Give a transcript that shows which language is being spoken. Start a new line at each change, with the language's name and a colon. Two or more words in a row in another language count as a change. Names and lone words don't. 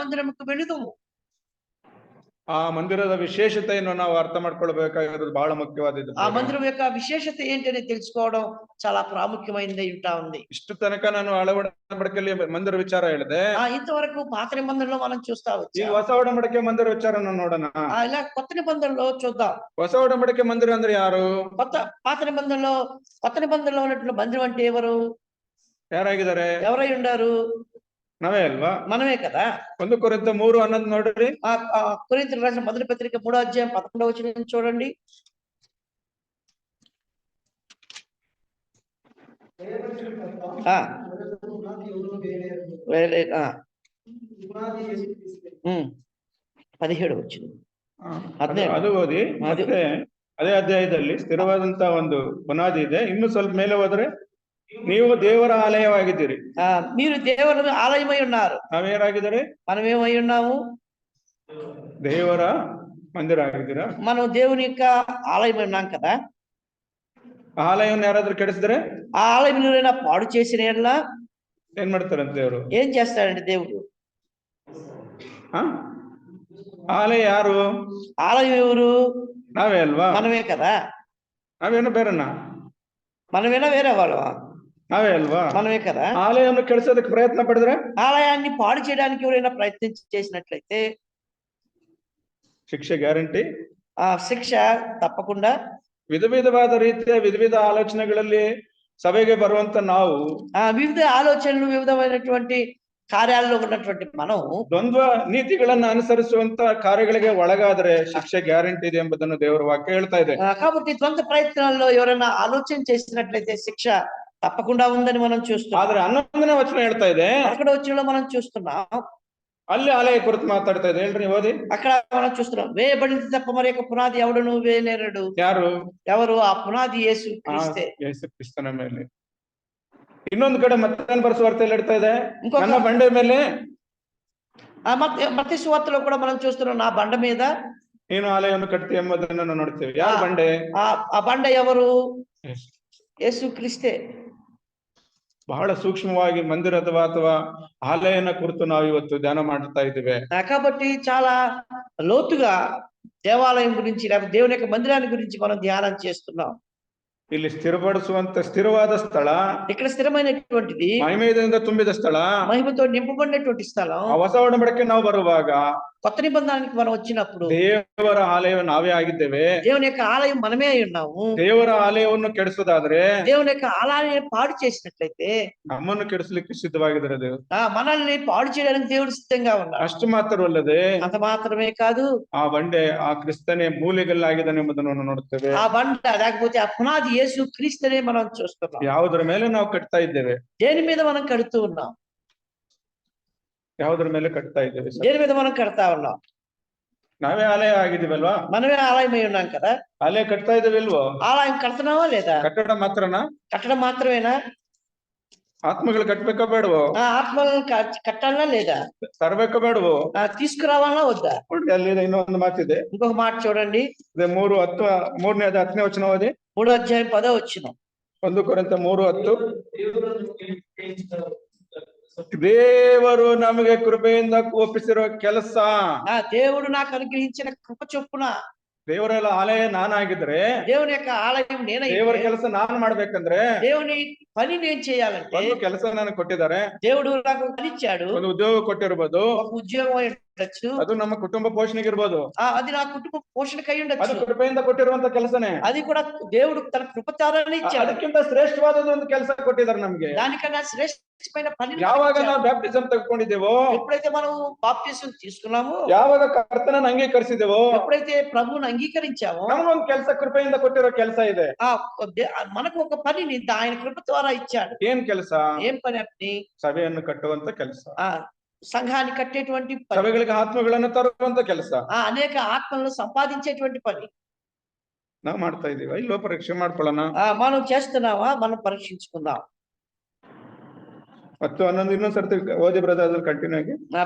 Telugu: రండి యెహోవా మందిరముకు వెళుదాము.
Kannada: ಆ ಮಂದಿರದ ವಿಶೇಷತೆಯನ್ನು ನಾವು ಅರ್ಥ ಮಾಡ್ಕೊಳ್ಬೇಕಾಗಿರೋದು ಬಹಳ ಮುಖ್ಯವಾದದ್ದು.
Telugu: ఆ మందిరం యొక్క విశేషత ఏంటి అని తెలుసుకోవడం చాలా ప్రాముఖ్యమైనది ఉంటా ఉంది.
Kannada: ಇಷ್ಟು ತನಕ ನಾನು ಹಳೆ ಒಡಂಬಡಿಕೆಯಲ್ಲಿ ಮಂದಿರ ವಿಚಾರ ಹೇಳಿದೆ.
Telugu: ఇంతవరకు పాత నిబంధనలో మనం చూస్తా
Kannada: ಈಗ
Telugu: వచ్చాం.
Kannada: ಹೊಸ ಒಡಂಬಡಿಕೆ ಮಂದಿರ ವಿಚಾರನ ನೋಡೋಣ.
Telugu: ఇలా కొత్త నిబంధనలో చూద్దాం.
Kannada: ಹೊಸ ಒಡಂಬಡಿಕೆ ಮಂದಿರ ಅಂದ್ರೆ ಯಾರು?
Telugu: పాత నిబంధనలో కొత్త నిబంధనలో ఉన్నటువంటి మందిరం అంటే ఎవరు?
Kannada: ಯಾರಾಗಿದ್ದಾರೆ?
Telugu: ఎవరై ఉండారు?
Kannada: ನಾವೇ ಅಲ್ವಾ?
Telugu: మనమే కదా.
Kannada: 1 ಕೊರಿಂಥ 3:11 ನೋಡ್ರಿ.
Telugu: కొరింథీయులకు రాసిన మొదటి పత్రిక 3వ అధ్యాయం 11వ వచనం చూడండి. వేరే 17 వచ్చింది.
Kannada: ಅದು ಓದಿ. ಮತ್ತೆ ಅದೇ ಅಧ್ಯಾಯದಲ್ಲಿ ಸ್ಥಿರವಾದಂತ ಒಂದು ಬುನಾದಿ ಇದೆ. ಇನ್ನು ಸ್ವಲ್ಪ ಮೇಲೆ ಹೋದ್ರೆ ನೀವು ದೇವರ ಆಲಯವಾಗಿದ್ದೀರಿ.
Telugu: మీరు దేవర ఆలయమై ఉన్నారు.
Kannada: ನಾವೇನಾಗಿದ್ದಾರೆ?
Telugu: మనమేమై ఉన్నాము?
Kannada: ದೇವರ ಮಂದಿರ ಆಗಿದ್ದೀರಾ?
Telugu: మనం దేవుని యొక్క ఆలయమై ఉన్నాం కదా.
Kannada: ఆలయం ಯಾರಾದ್ರೂ ಕೆಡಿಸಿದ್ರೆ,
Telugu: ఆ ఆలయం ఎవరైనా పాడు చేసిన ఎడల
Kannada: ಏನ್ ಮಾಡ್ತಾರಂತೆ ದೇವರು?
Telugu: ఏం చేస్తాడండి దేవుడు?
Kannada: ಆಲಯ ಯಾರು?
Telugu: ఆలయం ఎవరు?
Kannada: ನಾವೇ ಅಲ್ವಾ?
Telugu: మనమే కదా.
Kannada: ನಾವೇನು ಬೇರೆನಾ?
Telugu: మనమేనా వేరే వాళ్ళమా?
Kannada: ನಾವೇ ಅಲ್ವಾ?
Telugu: మనమే కదా.
Kannada: ఆలయాన్ని ಕೆಡಿಸೋದಕ್ಕೆ ಪ್ರಯತ್ನ ಪಡಿದ್ರೆ,
Telugu: ఆలయాన్ని పాడు చేయడానికి ఎవరైనా ప్రయత్నం చేసినట్లయితే
Kannada: ಶಿಕ್ಷೆ ಗ್ಯಾರಂಟಿ.
Telugu: శిక్ష తప్పకుండా.
Kannada: ವಿಧ ವಿಧವಾದ ರೀತಿಯ ವಿಧ ವಿಧ ಆಲೋಚನೆಗಳಲ್ಲಿ ಸಭೆಗೆ ಬರುವಂತ ನಾವು
Telugu: వివిధ ఆలోచనలు వివిధమైనటువంటి కార్యాల్లో ఉన్నటువంటి మనం
Kannada: ದ್ವಂದ್ವ ನೀತಿಗಳನ್ನ ಅನುಸರಿಸುವಂತ ಕಾರ್ಯಗಳಿಗೆ ಒಳಗಾದ್ರೆ ಶಿಕ್ಷೆ ಗ್ಯಾರಂಟಿ ಇದೆ ಎಂಬುದನ್ನು ದೇವರ ವಾಕ್ಯ ಹೇಳ್ತಾ ಇದೆ.
Telugu: కాబట్టి ద్వంద్వ ప్రయత్నాల్లో ఎవరైనా ఆలోచన చేసినట్లయితే శిక్ష తప్పకుండా ఉందని మనం చూస్తున్నాం.
Kannada: ಆದ್ರೆ 11ನೇ ವಚನ ಹೇಳ್ತಾ ಇದೆ,
Telugu: అక్కడ వచ్చిన మనం చూస్తున్నాం.
Kannada: ಅಲ್ಲಿ ಆಲಯ ಕುರಿತು ಮಾತಾಡ್ತಾ ಇದೆ. ಹೇಳ್ರಿ ಓದಿ.
Telugu: అక్కడ మనం చూస్తున్నాం, వేయబడింది తప్ప మరి యొక్క పునాది ఎవడును వేయలేరడు.
Kannada: ಯಾರು?
Telugu: ఎవరు? ఆ పునాది యేసు క్రీస్తే.
Kannada: ಯೇಸು ಕ್ರಿಸ್ತನ ಮೇಲೆ. ಇನ್ನೊಂದು ಕಡೆ ಮತ್ತೆ ಬರೆಸುವಾರ್ತೆಯಲ್ಲಿ ಹೇಳ್ತಾ ಇದೆ, ನನ್ನ ಬಂಡೆ ಮೇಲೆ.
Telugu: మత్తయి సువార్తలో కూడా మనం చూస్తున్నాం, నా బండ మీద
Kannada: ನೀನು ಆಲಯವನ್ನು ಕಟ್ತಿ ಎಂಬುದನ್ನು ನಾವು ನೋಡ್ತೇವೆ. ಯಾರು ಬಂಡೆ?
Telugu: ఆ బండ ఎవరు? యేసు క్రీస్తే.
Kannada: ಬಹಳ ಸೂಕ್ಷ್ಮವಾಗಿ ಮಂದಿರದ ಅಥವಾ ಆಲಯನ ಕುರಿತು ನಾವು ಇವತ್ತು ಧ್ಯಾನ ಮಾಡ್ತಾ ಇದ್ದೇವೆ.
Telugu: కాబట్టి చాలా లోతుగా దేవాలయం గురించి లేకపోతే దేవుని యొక్క మందిరాన్ని గురించి మనం ధ్యానం చేస్తున్నాం.
Kannada: ಇಲ್ಲಿ ಸ್ಥಿರಪಡಿಸುವಂತ ಸ್ಥಿರವಾದ ಸ್ಥಳ,
Telugu: ఇక్కడ స్థిరమైనటువంటిది,
Kannada: ಮಹಿಮೆಯಿಂದ ತುಂಬಿದ ಸ್ಥಳ,
Telugu: మహిమతో నింపబడినటువంటి స్థలం.
Kannada: ಹೊಸ ಒಡಂಬಡಿಕೆ ನಾವು ಬರುವಾಗ
Telugu: కొత్త నిబంధనకి మనం వచ్చినప్పుడు
Kannada: ದೇವರ ಆಲಯ ನಾವೇ ಆಗಿದ್ದೇವೆ.
Telugu: దేవుని యొక్క ఆలయం మనమే అయి ఉన్నాము.
Kannada: ದೇವರ ಆಲಯವನ್ನು ಕೆಡಿಸೋದಾದ್ರೆ,
Telugu: దేవుని యొక్క ఆలయాన్ని పాడు చేసినట్లయితే
Kannada: ನಮ್ಮನ್ನು ಕೆಡಿಸಲಿಕ್ಕೆ ಸಿದ್ಧವಾಗಿದ್ದಾರೆ ದೇವರು.
Telugu: మనల్ని పాడు చేయడానికి దేవుడు సిద్ధంగా ఉన్నాడు.
Kannada: ಅಷ್ಟು ಮಾತ್ರವಲ್ಲದೆ
Telugu: అంత మాత్రమే కాదు,
Kannada: ಆ ಬಂಡೆ ಆ ಕ್ರಿಸ್ತನೇ ಮೂಲೆಗಲ್ಲಾಗಿದ್ದಾನೆ ಎಂಬುದನ್ನು ನೋಡುತ್ತೇವೆ.
Telugu: ఆ బండ లేకపోతే ఆ పునాది యేసు క్రీస్తునే మనం చూస్తున్నాం.
Kannada: ಯಾವುದರ ಮೇಲೆ ನಾವು ಕಟ್ತಾ ಇದ್ದೇವೆ?
Telugu: దేని మీద మనం కడుతూ ఉన్నాం?
Kannada: ಯಾವುದರ ಮೇಲೆ ಕಟ್ತಾ ಇದ್ದೇವೆ?
Telugu: దేని మీద మనం కడతా ఉన్నాం?
Kannada: ನಾವೇ ಆಲಯ ಆಗಿದ್ದೀವಲ್ವಾ?
Telugu: మనమే ఆలయమై ఉన్నాం కదా.
Kannada: ಆಲಯ ಕಟ್ತಾ ಇದ್ದೇವಿಲ್ವೋ?
Telugu: ఆలయం కడుతున్నావా లేదా?
Kannada: ಕಟ್ಟಡ ಮಾತ್ರನಾ?
Telugu: కట్టడం మాత్రమేనా?
Kannada: ಆತ್ಮಗಳು ಕಟ್ಬೇಕಾ ಬೇಡವೋ?
Telugu: ఆత్మలను కట్టాలనా లేదా?
Kannada: ತರಬೇಕಾ ಬೇಡವೋ?
Telugu: తీసుకురావాలనా వద్దా?
Kannada: ನೋಡಿ, ಅಲ್ಲಿ ಇನ್ನೊಂದು ಮಾತಿದೆ.
Telugu: ఇంకొక మాట చూడండి.
Kannada: 3:10 ವಚನ ಓದಿ.
Telugu: 3వ అధ్యాయం 10వ వచనం.
Kannada: 1 ಕೊರಿಂಥ 3:10. ದೇವರು ನಮಗೆ ಕೃಪೆಯಿಂದ ಒಪ್ಪಿಸಿರೋ ಕೆಲಸ.
Telugu: దేవుడు నాకు అనుగ్రహించిన కృప చొప్పున
Kannada: ದೇವರೆಲ್ಲ ಆಲಯ ನಾನಾಗಿದ್ರೆ,
Telugu: దేవుని యొక్క ఆలయం నేనే.
Kannada: ದೇವರ ಕೆಲಸ ನಾನು ಮಾಡ್ಬೇಕಂದ್ರೆ
Telugu: దేవుని పని నేను చేయాలంటే
Kannada: ಒಂದು ಕೆಲಸ ನನಗೆ ಕೊಟ್ಟಿದ್ದಾರೆ.
Telugu: దేవుడు నాకు పని ఇచ్చాడు.
Kannada: ಒಂದು ಉದ್ಯೋಗ ಕೊಟ್ಟಿರ್ಬೋದು,
Telugu: ఒక ఉద్యోగం ఉండొచ్చు,
Kannada: ಅದು ನಮ್ಮ ಕುಟುಂಬ ಪೋಷಣೆಗೆ ಇರ್ಬೋದು,
Telugu: అది నా కుటుంబ పోషణకై ఉండొచ్చు.
Kannada: ಅದು ಕೃಪೆಯಿಂದ ಕೊಟ್ಟಿರುವಂತ ಕೆಲಸನೇ.
Telugu: అది కూడా దేవుడు తన కృపచారాన్ని ఇచ్చాడు.
Kannada: ಅದಕ್ಕಿಂತ ಶ್ರೇಷ್ಠವಾದ ಒಂದು ಕೆಲಸ ಕೊಟ್ಟಿದ್ದಾರೆ ನಮ್ಗೆ.
Telugu: దానికన్నా శ్రేష్టమైన పని
Kannada: ಯಾವಾಗ ನಾವು ಬ್ಯಾಪ್ಟಿಸಮ್ ತಗೊಂಡಿದ್ದೇವೋ,
Telugu: ఎప్పుడైతే మనం బాప్టిజం తీసుకున్నామో,
Kannada: ಯಾವಾಗ ಕರ್ತನನ್ನು ಅಂಗೀಕರಿಸಿದೇವೋ,
Telugu: ఎప్పుడైతే ప్రభువుని అంగీకరించామో,
Kannada: ನಮಗೊಂದು ಕೆಲಸ ಕೃಪೆಯಿಂದ ಕೊಟ್ಟಿರೋ ಕೆಲಸ ಇದೆ.
Telugu: మనకు ఒక పనిని ఆయన కృప ద్వారా ఇచ్చాడు.
Kannada: ಏನ್ ಕೆಲಸ?
Telugu: ఏం పని? అన్ని
Kannada: ಸಭೆಯನ್ನು ಕಟ್ಟುವಂತ ಕೆಲಸ,
Telugu: సంఘాన్ని కట్టేటువంటి పని,
Kannada: ಸಭೆಗಳಿಗೆ ಆತ್ಮಗಳನ್ನು ತರುವಂತ ಕೆಲಸ,
Telugu: అనేక ఆత్మలను సంపాదించేటువంటి పని
Kannada: ನಾವು ಮಾಡ್ತಾ ಇದೀವಿ. ಇಲ್ಲೋ ಪರೀಕ್ಷೆ ಮಾಡ್ಕೊಳ್ಳೋಣ.
Telugu: మనం చేస్తున్నావా? మనం పరీక్షించుకుందాం.
Kannada: 10-11 ಇನ್ನೊಂದ್ ಸರ್ತಿ ಓದಿ ಬ್ರದರ್, ಅದ್ರ ಕಂಟಿನ್ಯೂ ಆಗಿ.